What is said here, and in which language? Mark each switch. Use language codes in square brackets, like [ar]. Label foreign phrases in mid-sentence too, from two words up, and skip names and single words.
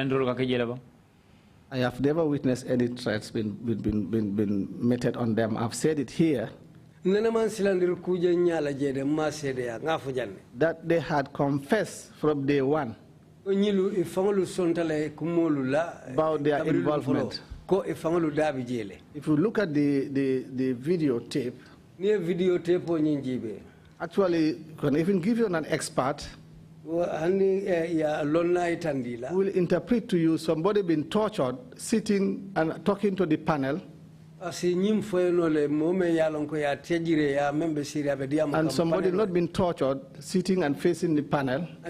[en] I have never witnessed any threats been meted on them. I've said it here. That they had confessed from day one about their involvement. ko e fangolu dabi jele. If you look at the videotape, actually, you can even give you an expert who will interpret to you somebody being tortured, sitting and talking to the panel, and somebody not being tortured, sitting and facing the panel.